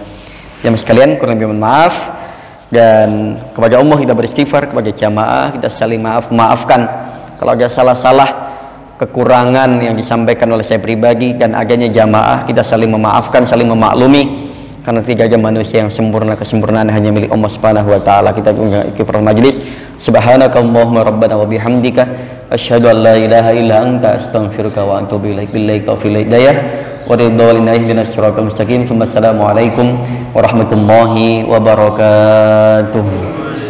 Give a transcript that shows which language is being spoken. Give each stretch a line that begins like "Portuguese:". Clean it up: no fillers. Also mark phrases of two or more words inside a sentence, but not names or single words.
Indonesian: Jamaah sekalian, kurang lebih mohon maaf, dan kepada Allah kita beristighfar, kepada jamaah kita saling maafkan kalau ada salah-salah kekurangan yang disampaikan oleh saya pribadi dan adanya jamaah. Kita saling memaafkan, saling memaklumi, karena tidak ada manusia yang sempurna. Kesempurnaan hanya milik Allah
Arabic: سبحانه وتعالى.
Indonesian: Kita ikhtifar majlis.
Arabic: سبحانك اللهم ربنا وبحمدك أشهد أن لا إله إلا أنت أستغفرك وأتوب إليك. بالله توفيق هداية ورضوان اهدنا الصراط المستقيم. السلام عليكم ورحمة الله وبركاته.